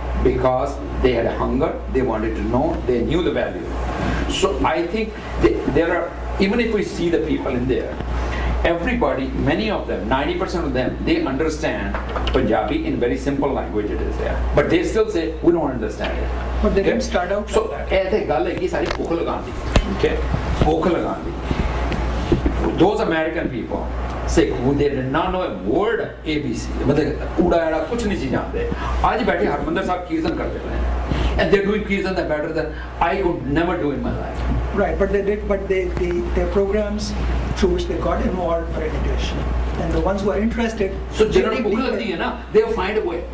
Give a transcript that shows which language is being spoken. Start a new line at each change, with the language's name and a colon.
English: Because they had a hunger, they wanted to know, they knew the value. So I think there are, even if we see the people in there, everybody, many of them, 90% of them, they understand Punjabi in very simple language it is there. But they still say, we don't understand it. But they didn't start out So, like that.
Punjabi: ਇਹ ਗੱਲ ਹੈਗੀ ਸਾਰੀ ਭੁੱਖ ਲਗਾਉਣ ਦੀ, okay? ਭੁੱਖ ਲਗਾਉਣ ਦੀ.
English: Those American people, Sikh, who they did not know a word ABC,
Punjabi: मतलब ਊੜਾ ਐੜਾ ਕੁਝ ਨਹੀਂ ਸੀ ਜਾਣਦੇ. ਅੱਜ ਬੈਠੇ ਹਰਮੰਦਰ ਸਾਹਿਬ ਕੀਰਤਨ ਕਰਦੇ ਪਏ ਨੇ.
English: And they're doing kirtan that better than I could never do in my life. Right, but they did, but their programs through which they got involved were in English. And the ones who are interested. So generally
Hindi: भूख लगती है ना,
English: they'll find a way.